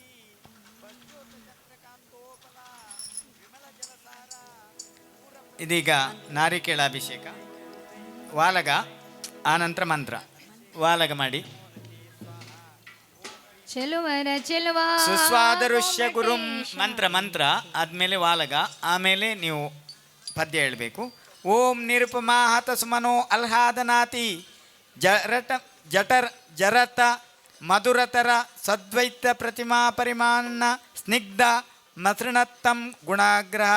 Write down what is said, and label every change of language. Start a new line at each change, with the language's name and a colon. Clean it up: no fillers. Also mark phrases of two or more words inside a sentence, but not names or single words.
Kannada: ಇದೀಗ ನಾರಿಕೇಳ ಅಭಿಷೇಕ, ವಾಲಗ, ಆನಂತರ ಮಂತ್ರ. ವಾಲಗ ಮಾಡಿ. ಸುಸ್ವಾದರುಷ್ಯ ಗುರುಂ ಮಂತ್ರ ಆದಮೇಲೆ ವಾಲಗ, ಆಮೇಲೆ ನೀವು ಪದ್ಯ ಹೇಳಬೇಕು.
Sanskrit: ಓಂ ನಿರುಪಮಾ ಹತ ಸುಮನೋ ಅಲ್ಹಾದನಾತಿ ಜರತ ಮಧುರತರ ಸದ್ವೈತ ಪ್ರತಿಮಾ ಪರಿಮಾಣ ಸ್ನಿಗ್ಧ ಮಸೃಣತ್ತಂ ಗುಣಾಗ್ರಹ